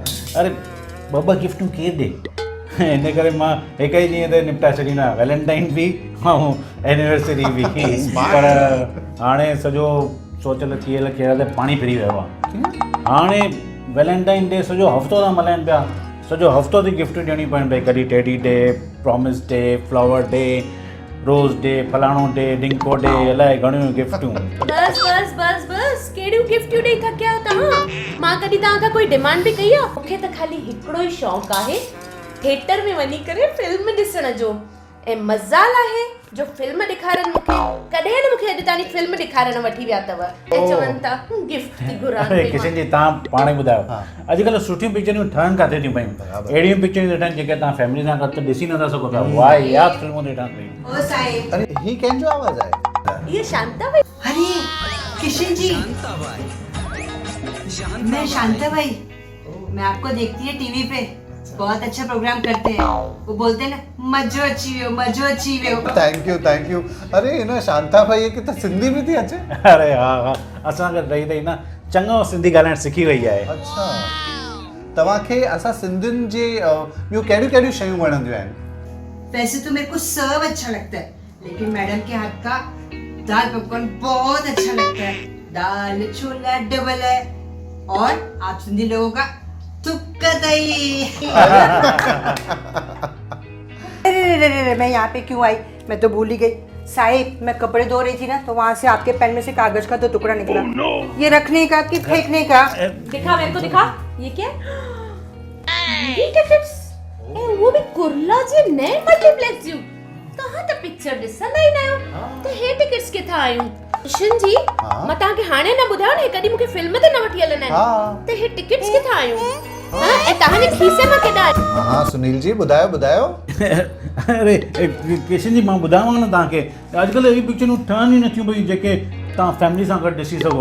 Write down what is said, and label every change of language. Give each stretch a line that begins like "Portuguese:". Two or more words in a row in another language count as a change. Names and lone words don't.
Sindhi: अरे ॿ गिफ्टूं केरु ॾे, इन करे मां हिक ई ॾींहं ते निपटाए छॾींदा, वैलेंटाइन बि ऐं एनिवर्सरी बि। पर हाणे सॼो सोचियल थियल खेल ते पाणी फिरी वियो आहे। हाणे
English: Valentine Day
Sindhi: सॼो हफ़्तो था मल्हाइनि पिया, सॼो हफ़्तो थी गिफ्टूं ॾियणी पवनि पई।
English: कॾहिं teddy day, promise day, flower day, rose day,
Sindhi: फलाणो डे, डिंको डे, अलाए घणियूं गिफ्टूं। बस बस बस बस कहिड़ियूं गिफ्टूं ॾेई थकिया आहियो तव्हां? मां कॾहिं तव्हां खां कोई डिमांड बि कई आहे? मूंखे त ख़ाली हिकिड़ो ई शौक़ु आहे, थिएटर में वञी करे फिल्म ॾिसण जो। ऐं मज़ाल आहे जो फिल्म ॾेखारनि मूंखे, कॾहिं न मूंखे अॼु ताईं फिल्म ॾेखारण वठी विया अथव ऐं चवनि था गिफ्ट थी घुरां। किशन जी, तव्हां पाण ई ॿुधायो, अॼुकल्ह सुठियूं पिक्चरूं ठहनि किथे थियूं पयूं? अहिड़ियूं पिक्चरूं ठहनि जेके तव्हां फैमिली सां गॾु ॾिसी नथा सघो पिया। वाह यादि फिल्मूं थी ठहनि पयूं। ओ साईं, अरे ही कंहिंजो आवाज़ आहे?
Hindi: ये शांता भाई। अरे किशन जी, मैं शांता भाई, मैं आपको देखती है टीवी पे, बहुत अच्छा प्रोग्राम करते हैं। वो बोलते हैं ना,
Sindhi: मजो अची वियो।
English: thank you.
Sindhi: अरे हिन शांता भाई खे त सिंधी बि थी अचे? अरे हा, असां गॾु रही रही न चङो सिंधी ॻाल्हाइण सिखी वई आहे। अच्छा, तव्हांखे असां सिंधियुनि जे ॿियूं कहिड़ियूं कहिड़ियूं शयूं वणंदियूं आहिनि?
Hindi: वैसे तो मेरे को सब अच्छा लगता है, लेकिन मैडम के हाथ का दाल पकवान बहुत अच्छा लगता है। दाल छोला डबल है और आप सिंधी लोगों का तुक्का दही। अरे मैं यहाँ पे क्यों आई? मैं तो भूल ही गई। साहिब, मैं कपड़े धो रही थी ना तो वहाँ से आपके पेन में से कागज का तो टुकड़ा निकला। ये रखने का कि फेंकने का? दिखा मेरे को, दिखा। ये क्या? ये टिकट्स? ए वो भी
Sindhi: कुर्ला जे नए मल्टीप्लेक्स जूं। कहां त पिक्चर ॾिसंदा ई न आहियो त हे टिकट्स किथां आयूं? किशन जी, मां तव्हांखे हाणे न ॿुधायो न, कॾहिं मूंखे फिल्म ते न वठी हलंदा आहिनि त हे टिकट्स किथां आयूं? ऐं तव्हांजे खीसे मां केॾा? हाँ सुनील जी, ॿुधायो। अरे किशन जी, मां ॿुधायांव न तव्हांखे, अॼुकल्ह अहिड़ी पिक्चरूं ठहनि ई नथियूं पई जेके तव्हां फैमिली सां गॾु ॾिसी सघो।